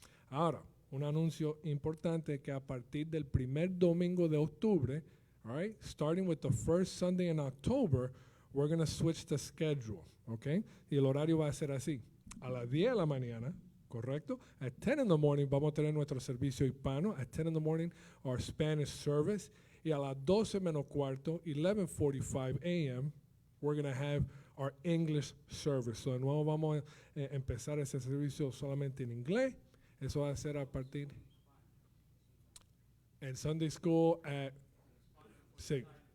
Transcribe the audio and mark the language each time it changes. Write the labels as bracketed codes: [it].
[es] Ahora, un anuncio importante que a partir del primer domingo de octubre, [en] all right, starting with the first Sunday in October, we're going to switch the schedule, okay? [es] Y el horario va a ser así. A las 10 de la mañana, correcto? [en] At 10 in the morning, [es] vamos a tener nuestro servicio hispano. [en] At 10 in the morning, our Spanish service. [es] Y a las 12 menos cuarto, [en] 11:45 a.m., we're going to have our English service. [es] So de nuevo vamos a empezar ese servicio solamente en inglés. Eso va a ser a partir en Sunday School at 6.